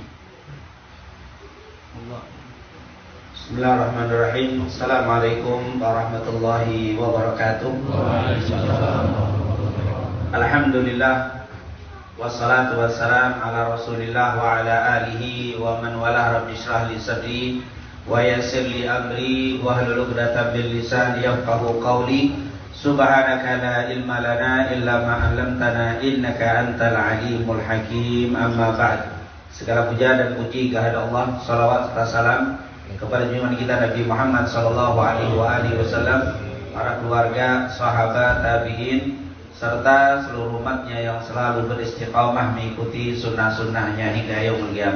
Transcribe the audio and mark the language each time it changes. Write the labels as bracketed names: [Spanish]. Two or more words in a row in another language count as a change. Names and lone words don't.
[Arabic] Allah. بسم الله الرحمن الرحيم. السلام عليكم ورحمة الله وبركاته. الحمد لله والصلاة والسلام على رسول الله وعلى آله ومن والاه. رب اشرح لي صدري ويسر لي أمري واحلل عقدة من لساني يفقهوا قولي. سبحانك لا علم لنا إلا ما علمتنا إنك أنت العليم الحكيم. أما بعد. [Indonesian] Segala puja dan puji kehadirat Allah, salawat serta salam kepada junjungan kita Nabi Muhammad [Arabic] صلى الله عليه وسلم, [Indonesian] para keluarga, sahabat, tabi'in, serta seluruh umatnya yang selalu beristiqamah mengikuti sunnah-sunnahnya hingga [Arabic] يوم القيامة.